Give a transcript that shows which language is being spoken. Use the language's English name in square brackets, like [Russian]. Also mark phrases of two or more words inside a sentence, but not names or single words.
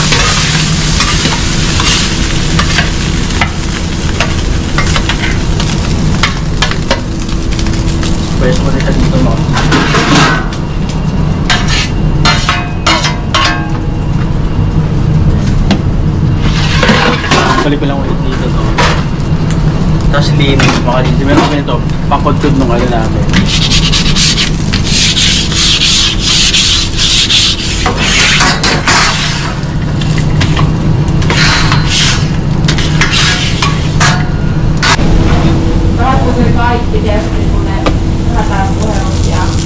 [Filipino] Pwede ko na siya dito mga. Balik ko lang ulit dito to. Tapos linis mga Gigi. Meron kami ito, pangkudkod nung ano namin. [Finnish] Saatko se kaikki tietysti, kun ne lähdetään puheenjohtajaan?